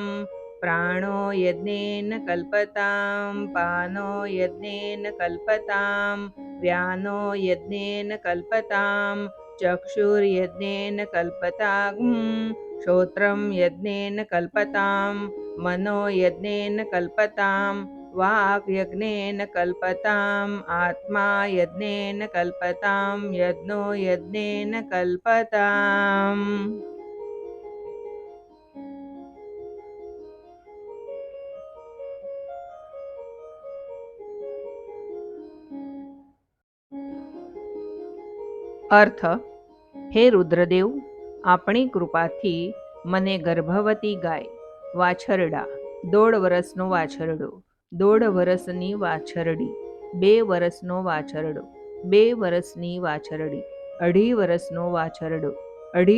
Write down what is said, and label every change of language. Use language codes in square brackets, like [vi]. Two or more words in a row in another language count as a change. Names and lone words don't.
[sa] प्राणो यज्ञेन कल्पतां पानो यज्ञेन कल्पतां व्यानो यज्ञेन कल्पतां चक्षुर्यज्ञेन कल्पतां श्रोत्रं यज्ञेन कल्पतां मनो यज्ञेन कल्पतां वाक् यज्ञेन कल्पताम् आत्मा यज्ञेन कल्पतां यज्ञो यज्ञेन कल्पताम्। [gu] અર્થ: હે રુદ્રદેવ, આપણી કૃપાથી મને ગર્ભવતી ગાય, વાછરડા, 1.5 વર્ષનો વાછરડો, 1.5 વર્ષની વાછરડી, 2 વર્ષનો વાછરડો, 2 વર્ષની વાછરડી, 2.5 વર્ષનો વાછરડો, 2.5